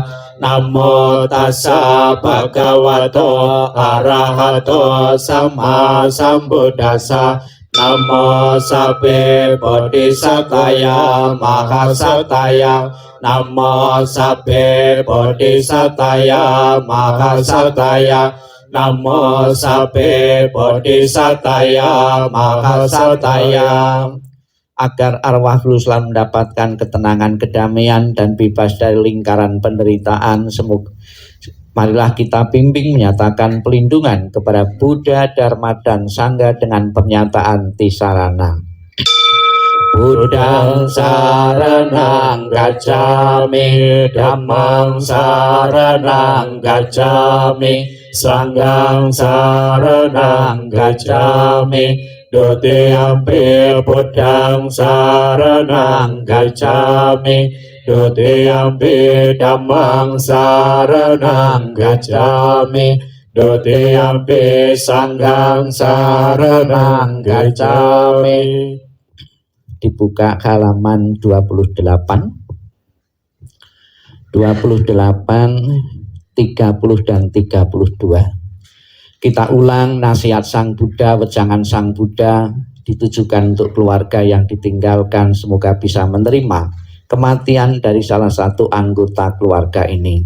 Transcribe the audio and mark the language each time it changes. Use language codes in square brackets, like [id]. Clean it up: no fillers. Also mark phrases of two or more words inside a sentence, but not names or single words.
[pi] Namo Tassa Bhagavato Arahato Sama Sambuddhassa, Namo Sabbe Bodhisataya Mahasataya, Namo Sabbe Bodhisataya Mahasataya, Namo Sabbe Bodhisataya Mahasataya. [id] Agar arwah selalu mendapatkan ketenangan, kedamaian, dan bebas dari lingkaran penderitaan, semoga marilah kita bimbing menyatakan pelindungan kepada Buddha, Dharma, dan Sangha dengan pernyataan Tisarana. [pi] Buddhang saranang gacchami, Dhammang saranang gacchami, Sanghang saranang gacchami, Dutiyampi Buddhang saranang gacchami, Dutiyampi Dhammang saranang gacchami, Dutiyampi Sanghang saranang gacchami. [id] Dibuka halaman 28, 30 dan 32. Kita ulang nasihat Sang Buddha, wejangan Sang Buddha ditujukan untuk keluarga yang ditinggalkan, semoga bisa menerima kematian dari salah satu anggota keluarga ini.